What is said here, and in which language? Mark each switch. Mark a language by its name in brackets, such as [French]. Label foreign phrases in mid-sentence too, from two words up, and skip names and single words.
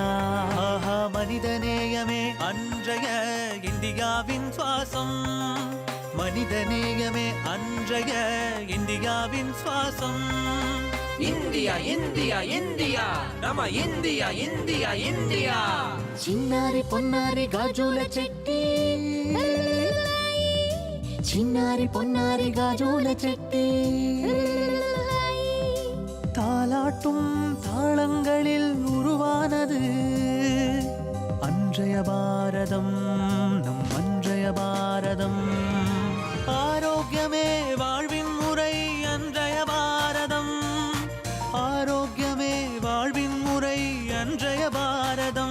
[Tamil] ஆஹா மனிதநேயமே அன்றைய இந்தியாவின் சுவாசம், மனிதநேயமே அன்றைய இந்தியாவின் சுவாசம். இந்தியா இந்தியா இந்தியா நம்ம இந்தியா இந்தியா இந்தியா. [Telugu] చిన్నారి పొన్నారి గాజుల చెట్టి, చిన్నారి పొన్నారి గాజుల చెట్టి. [Tamil] தாலாட்டும் தாளங்களில் உருவானது அன்றைய பாரதம், நம் அன்றைய பாரதம். ஆரோக்கியமே வாழ்வின் முறை அன்றைய பாரதம், ஆரோக்கியமே வாழ்வின் முறை அன்றைய பாரதம்.